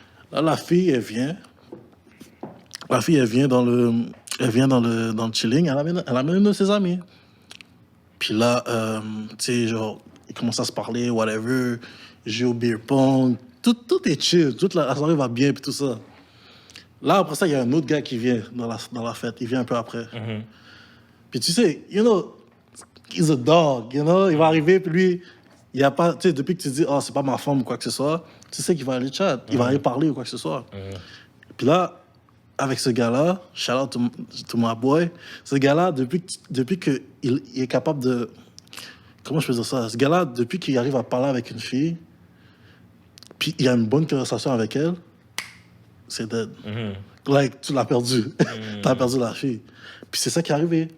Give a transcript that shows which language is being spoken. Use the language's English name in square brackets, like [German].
[French] Là, la fille, elle vient. La fille, elle vient dans le chilling. Elle amène une de ses amies. Puis là, tu sais, genre, ils commencent à se parler, whatever. Ils jouent au beer pong. Tout est chill. Toute la soirée va bien, puis tout ça. Là, après ça, il y a un autre gars qui vient dans la fête. Il vient un peu après. Puis tu sais, [English] you know, he's a dog, you know. [French] Il va arriver, puis lui, il y a pas... Tu sais, depuis que tu dis, oh, c'est pas ma femme ou quoi que ce soit, tu sais qu'il va aller chat. Il va aller parler ou quoi que ce soit. Puis là, avec ce gars-là, [English] shout out to my boy, [French] ce gars-là, depuis qu'il est capable de... Comment je peux dire ça? Ce gars-là, depuis qu'il arrive à parler avec une fille, puis il y a une bonne conversation avec elle, c'est dead. Like, tu l'as perdu. T'as perdu la fille. Puis c'est ça qui est arrivé.